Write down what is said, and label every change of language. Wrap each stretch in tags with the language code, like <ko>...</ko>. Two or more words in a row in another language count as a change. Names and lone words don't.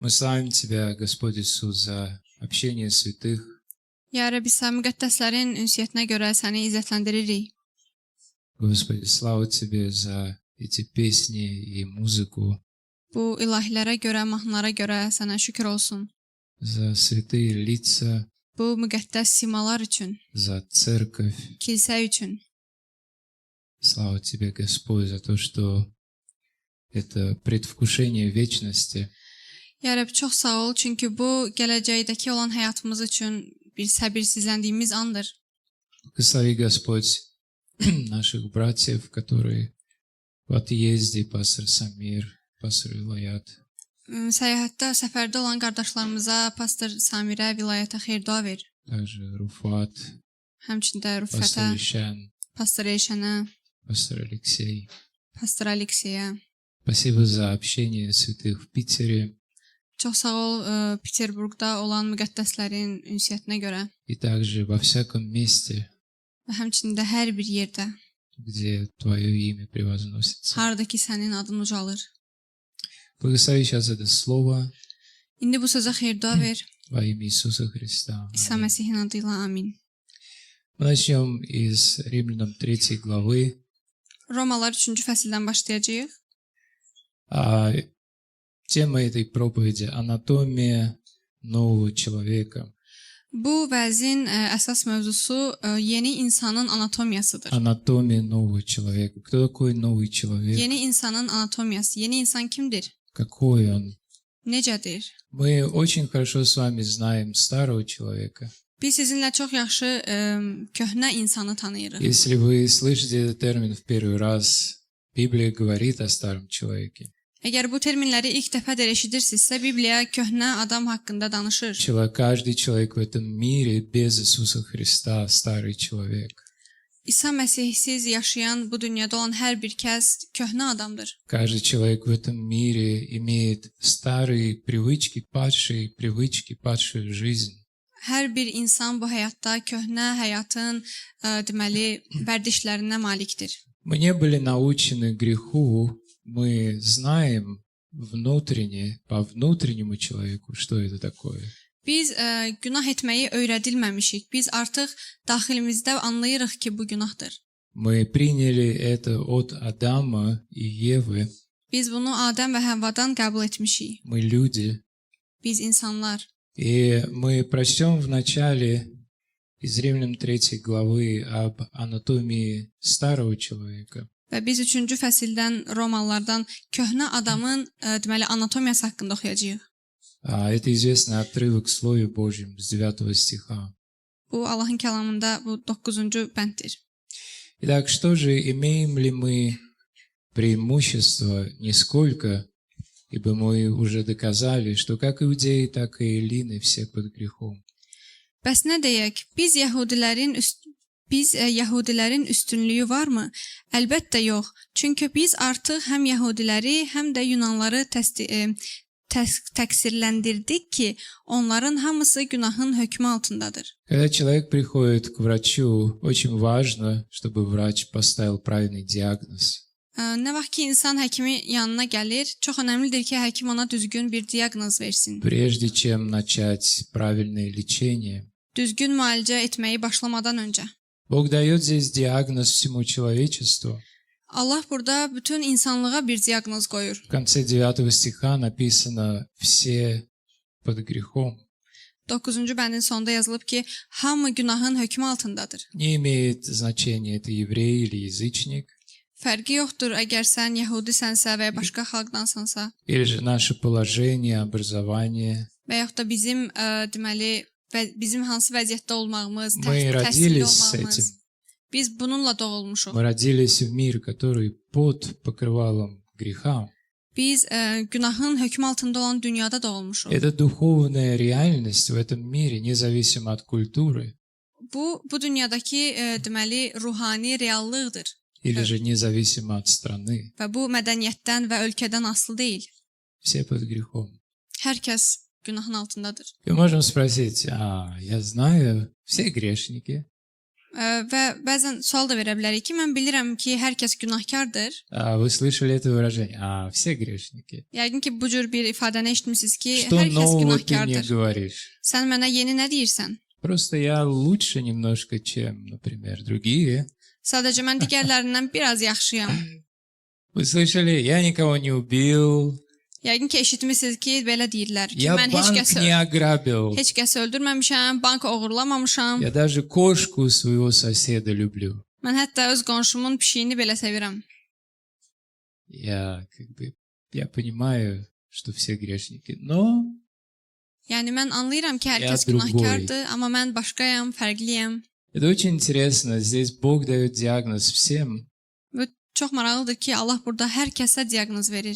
<ru>Мы славим Тебя, Господь Иисус, за общение святых.</ru> <az>Ya Rəbbi, sən müqəddəslərin ünsiyyətinə görə səni izzətləndiririk.</az> <ru>Господи, слава Тебе за эти песни и музыку,</ru> <az>Bu ilahilərə görə, mahnılara görə sənə şükür olsun.</az> <ru>за святые лица,</ru> <az>Bu müqəddəs simalar üçün,</az> <ru>за церковь.</ru> <az>kilsə üçün.</az> <ru>Слава Тебе, Господь, за то, что это предвкушение вечности.</ru> <az>Ya Rəbbi, çox sağ ol, çünki bu gələcəkdəki olan həyatımız üçün bir səbirsizləndiyimiz andır.</az> <ru>Благослови, Господь, наших братьев, которые в отъезде, пастор Самир, пастор Вилаят.</ru> <az>Səyahətdə, səfərdə olan qardaşlarımıza, pastor Samirə, vilayətə xeyir dua ver.</az> <ru>Также Руфат,</ru> <az>Həmçində</az> <ru>пастор</ru> <az>Rüfətə,</az> <ru>Ишан,</ru> <az>pastor Eyşənə,</az> <ru>пастор Алексей.</ru> <az>pastor Alekseyə.</az> <ru>Спасибо за общение святых в Питере</ru> <az>Çox sağ ol, Peterburqda olan müqəddəslərin ünsiyyətinə görə</az> <ru>и также во всяком месте,</ru> <az>və həmçində hər bir yerdə,</az> <ru>где Твое имя превозносится.</ru> <az>harada ki sənin adın ucalır.</az> <ru>Благослови сейчас это слово</ru> <az>İndi bu sözə xeyir dua ver.</az> <ru>во имя Иисуса Христа.</ru> <az>İsa Məsihin adıyla amin.</az> <ru>Мы начнем из Римлянам 3 главы.</ru> <az>Romalar 3-cü fəsildən başlayacağıq.</az> <ru>А тема этой проповеди – анатомия нового человека.</ru> <az>Bu vəzin əsas mövzusu yeni insanın anatomiyasıdır.</az> <ru>Анатомия нового человека. Кто такой новый человек?</ru> <az>Yeni insanın anatomiyası. Yeni insan kimdir?</az> <ru>Какой он?</ru> <az>Necədir?</az> <ru>Мы очень хорошо с вами знаем старого человека.</ru> <az>Biz sizinlə çox yaxşı köhnə insanı tanıyırıq.</az> <ru>Если вы слышите этот термин в первый раз, Библия говорит о старом человеке.</ru> <az>Əgər bu terminləri ilk dəfədir eşidirsinizsə, Bibliya köhnə adam haqqında danışır.</az> <ru>Каждый человек в этом мире без Иисуса Христа – старый человек.</ru> <az>İsa Məsihsiz yaşayan bu dünyada olan hər bir kəs köhnə adamdır.</az> <ru>Каждый человек в этом мире имеет старые привычки, падшую жизнь.</ru> <az>Hər bir insan bu həyatda köhnə həyatın deməli vərdişlərinə malikdir.</az> <ru>Мы не были научены греху, мы знаем внутренне, по внутреннему человеку, что это такое.</ru> <az>Biz günah etməyi öyrədilməmişik. Biz artıq daxilimizdə anlayırıq ki, bu günahdır.</az> <ru>Мы приняли это от Адама и Евы.</ru> <az>Biz bunu Adəm və Həvvadan qəbul etmişik.</az> <ru>Мы люди.</ru> <az>Biz insanlar.</az> <ru>И мы прочтем в начале из Римлян 3 главы об анатомии старого человека.</ru> <az>Və biz 3-cü fəsildən Romalılardan köhnə adamın deməli anatomiyası haqqında oxuyacağıq.</az> <ru>Это известный отрывок в Слове Божьем с 9 стиха.</ru> <az>Bu Allahın kəlamında bu 9-cu bənddir.</az> <ru>Итак, что же, имеем ли мы преимущество? Нисколько, ибо мы уже доказали, что как иудеи, так и эллины все под грехом.</ru> <az>Bəs nə deyək? Biz Yəhudilərin üstünlüyü varmı? Əlbəttə yox. Çünki biz artıq həm Yəhudiləri, həm də Yunanları təqsirləndirdik ki, onların hamısı günahın hökmü altındadır.</az> <ru>Когда человек приходит к врачу, очень важно, чтобы врач поставил правильный диагноз.</ru> <az>Nə vaxt ki, insan həkimi yanına gəlir, çox önəmlidir ki, həkim ona düzgün bir diaqnoz versin.</az> <ru>Прежде чем начать правильное лечение.</ru> <az>Düzgün müalicə etməyi başlamadan öncə.</az> <ru>Бог дает здесь диагноз всему человечеству.</ru> <az>Allah burada bütün insanlığa bir diaqnoz qoyur.</az> <ru>В конце 9 стиха написано «все под грехом».</ru> <az>9-cu bəndin sonunda yazılıb ki, hamı günahın hökmü altındadır.</az> <ru>Не имеет значения, это еврей или язычник.</ru> <az>Fərqi yoxdur, əgər sən yəhudisənsə və ya başqa xalqdansansa.</az> <ru>Или же наше положение, образование.</ru> <az>Və yaxud da bizim deməli bizim hansı vəziyyətdə olmağımız,</az> <ru>Мы</ru> <az>təhsil</az> <ru>родились с</ru> <az>olmağımız.</az> <ru>этим.</ru> <az>Biz bununla doğulmuşuq.</az> <ru>Мы родились в мир, который под покрывалом греха.</ru> <az>Biz günahın hökmü altında olan dünyada doğulmuşuq.</az> <ru>Это духовная реальность в этом мире, независимо от культуры.</ru> <az>Bu dünyadakı deməli ruhani reallıqdır.</az> <ru>Или же nезависимо от страны.</ru> <az>Və bu mədəniyyətdən və ölkədən asılı deyil.</az> <ru>Все под грехом.</ru> <az>Hər kəs günahın altındadır.</az> <ru>И можем спросить, я знаю, все грешники.</ru> <az>Və bəzən sual da verə bilərik ki, mən bilirəm ki, hər kəs günahkardır.</az> <ru>Вы слышали это выражение? Все грешники.</ru> <az>Yəqin ki, bu cür bir ifadəni eşitmisiniz ki,</az> <ru>Что</ru> <az>hər kəs</az> <ru>нового ты мне</ru> <az>günahkardır.</az> <ru>говоришь?</ru> <az>Sən mənə yeni nə deyirsən?</az> <ru>Просто я лучше немножко, чем, например, другие.</ru> <az>Sadəcə mən digərlərindən biraz yaxşıyam.</az> <ru>Вы слышали? Я никого не убил.</ru> <az>Yəqin ki, eşitmisiniz ki, belə deyirlər ki,</az> <ru>Я</ru> <az>mən</az> <ru>банк не ограбил.</ru> <az>heç kəsi öldürməmişəm, bank oğurlamamışam.</az> <ru>Я даже кошку своего соседа люблю.</ru> <az>Mən hətta öz qonşumun pişiyini belə sevirəm.</az> <ru>Я понимаю, что все грешники, но</ru> <az>Yəni mən anlayıram ki, hər</az> <ru>Я</ru> <az>kəs</az> <ru>другой.</ru> <az>günahkardır, amma mən başqayam, fərqliyəm.</az> <ru>это очень интересно. Здесь Бог дает диагноз всем.</ru> <az>Və çox maraqlıdır ki, Allah burada hər kəsə diaqnoz verir.</az>